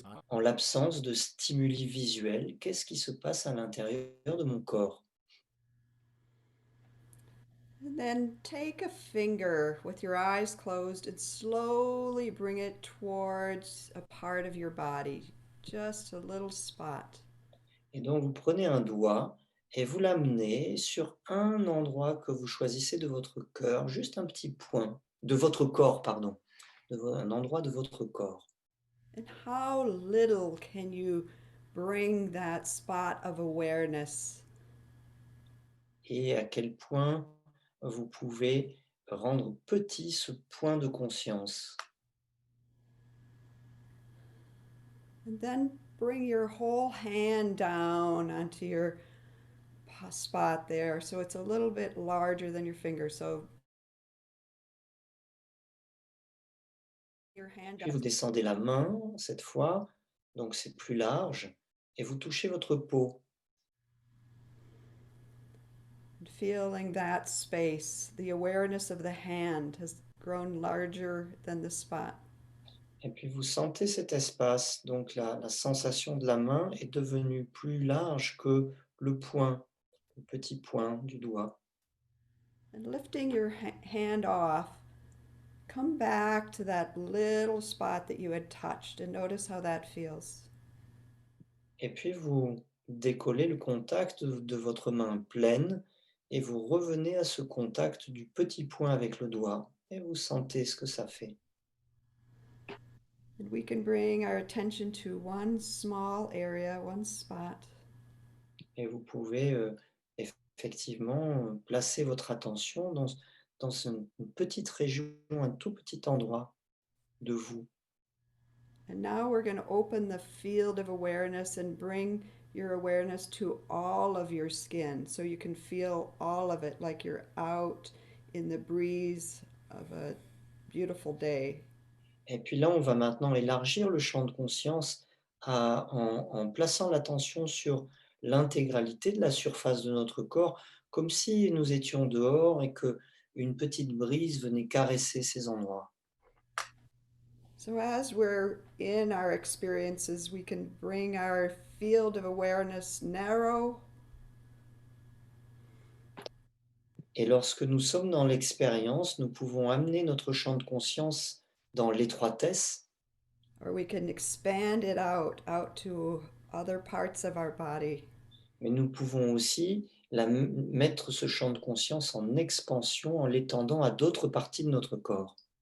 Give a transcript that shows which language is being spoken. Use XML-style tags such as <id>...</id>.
<fr>En l'absence de stimuli visuels, qu'est-ce qui se passe à l'intérieur de mon corps?</fr> <en>And then take a finger with your eyes closed and slowly bring it towards a part of your body, just a little spot.</en> <fr>Et donc, vous prenez un doigt et vous l'amenez sur un endroit que vous choisissez de votre cœur, juste un petit point, de votre corps, pardon, un endroit de votre corps.</fr> <en>And how little can you bring that spot of awareness?</en> <fr>Et à quel point vous pouvez rendre petit ce point de conscience.</fr> <en>And then bring your whole hand down onto your spot there. So it's a little bit larger than your finger. So your hand</en> <fr>Puis</fr> <en>down.</en> <fr>vous descendez la main, cette fois, donc c'est plus large, et vous touchez votre peau.</fr> <en>Feeling that space, the awareness of the hand has grown larger than the spot.</en> <fr>Et puis vous sentez cet espace, donc la sensation de la main est devenue plus large que le point, le petit point du doigt.</fr> <en>And lifting your hand off, come back to that little spot that you had touched and notice how that feels.</en> <fr>Et puis vous décollez le contact de votre main pleine et vous revenez à ce contact du petit point avec le doigt et vous sentez ce que ça fait.</fr> <en>And we can bring our attention to one small area, one spot.</en> <fr>Et vous pouvez effectivement placer votre attention dans une petite région, un tout petit endroit de vous.</fr> <en>And now we're going to open the field of awareness and bring your awareness to all of your skin so you can feel all of it like you're out in the breeze of a beautiful day.</en> <fr>Et puis là, on va maintenant élargir le champ de conscience en plaçant l'attention sur l'intégralité de la surface de notre corps, comme si nous étions dehors et que une petite brise venait caresser ces endroits.</fr> <en>So as we're in our experiences, we can bring our field of awareness narrow.</en> <fr>Et lorsque nous sommes dans l'expérience, nous pouvons amener notre champ de conscience dans l'étroitesse,</fr> <en>Or we can expand it out to other parts of our body.</en> <fr>mais nous pouvons aussi mettre ce champ de conscience en expansion en l'étendant à d'autres parties de notre corps.</fr>